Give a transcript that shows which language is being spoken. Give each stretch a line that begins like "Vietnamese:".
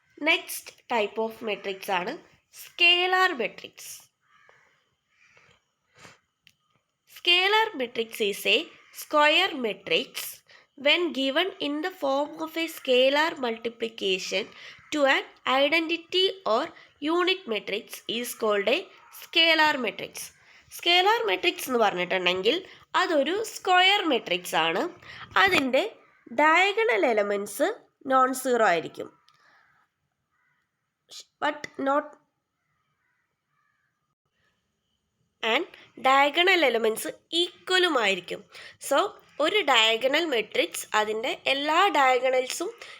English: Next type of matrix ആണ് scalar matrix. Scalar matrix is a square matrix when given in the form of a scalar multiplication to an identity or unit matrix is called a scalar matrix.
Malayalam: Scalar matrix എന്ന് പറഞ്ഞിട്ടുണ്ടെങ്കിൽ അതൊരു square matrix ആണ്. അതിൻ്റെ diagonal elements non zero ആയിരിക്കും, but not and diagonal elements ഈക്വലുമായിരിക്കും. So ഒരു diagonal matrix അതിൻ്റെ എല്ലാ ഡയഗണൽസും